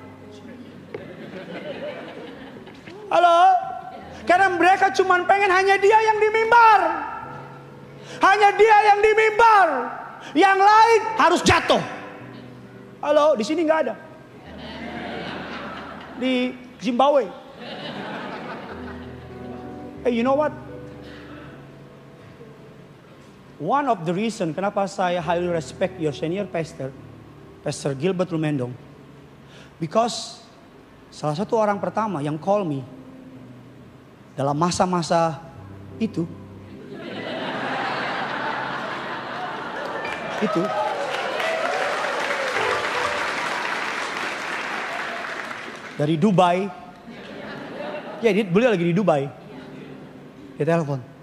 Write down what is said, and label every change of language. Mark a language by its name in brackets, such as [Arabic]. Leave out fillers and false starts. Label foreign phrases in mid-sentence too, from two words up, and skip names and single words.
[Indonesian] Halo? Karena mereka cuma pengen hanya dia yang di mimbar. Hanya dia yang di mimbar. Yang lain harus jatuh. Halo, di sini nggak ada. Di Zimbabwe. [English] Hey, you know what? One of the reason [Indonesian] kenapa saya [English] highly respect your senior pastor, [Indonesian] Pastor Gilbert Lumendong, [English] because [Indonesian] salah satu orang pertama yang [English] call me [Indonesian] dalam masa-masa itu dari Dubai. Ya, beliau lagi di Dubai. Dia telepon.